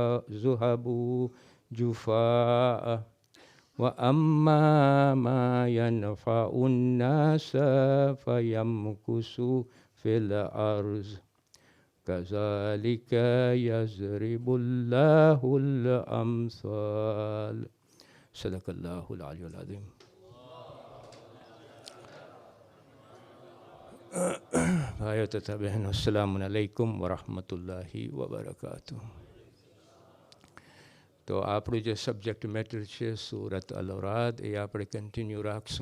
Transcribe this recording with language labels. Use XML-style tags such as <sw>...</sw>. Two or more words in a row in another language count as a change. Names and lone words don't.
<ar>جفاء وأما ما ينفع الناس فيمكث في الأرض كذلك يضرب الله الأمثال. صدق الله العلي العظيم.</ar> <gu>ભાઈઓ તથા બહેનો,</gu> <ar>السلام عليكم ورحمة الله وبركاته.</ar> <gu>તો આપણું જે</gu> <en>subject matter</en> <gu>છે સૂરત અલ-ઔરાદ એ આપણે કન્ટિન્યુ રાખશું.</gu>